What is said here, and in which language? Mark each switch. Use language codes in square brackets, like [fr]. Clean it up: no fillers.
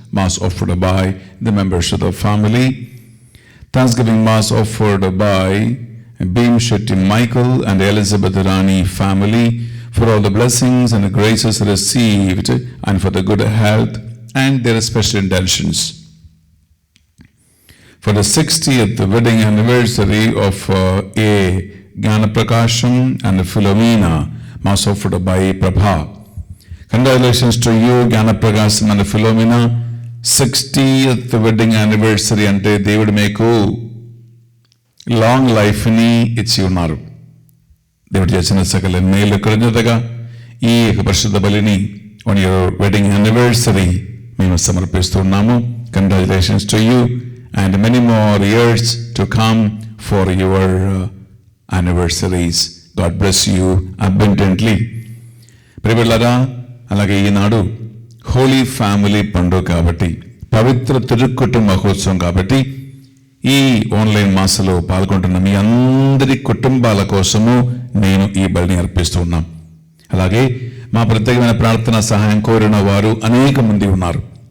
[en] Mass offered by the members of the family. Thanksgiving Mass offered by Beam Shetty Michael and Elizabeth Rani family for all the blessings and the graces received and for the good health and their special intentions. for the 60th wedding anniversary of A. Jnana Prakasham and Philomena, mass offered by Prabha. Congratulations to you, Jnana Prakasham and Philomena. 60th wedding anniversary [te] ante దేవుడు మీకు long లైఫ్ని ఇచ్చి ఉన్నారు. దేవుడు చేసిన సకల మేలు కృతజ్ఞతగా ఈ పరిశుద్ధ బలిని [en] on your wedding anniversary [te] మేము సమర్పిస్తున్నాము. [en] Congratulations to you and many more years to come for your anniversaries. God bless you abundantly. [te] ప్రియబిడ్డలారా, అలాగే ఈనాడు హోలీ ఫ్యామిలీ పండుగ కాబట్టి, పవిత్ర తిరుక్కుటుంబ మహోత్సవం కాబట్టి, ఈ ఆన్లైన్ మాసలో పాల్గొంటున్న మీ అందరి కుటుంబాల కోసము నేను ఈ బలిని అర్పిస్తూ ఉన్నాం. అలాగే మా ప్రత్యేకమైన ప్రార్థన సహాయం కోరిన వారు అనేక మంది ఉన్నారు.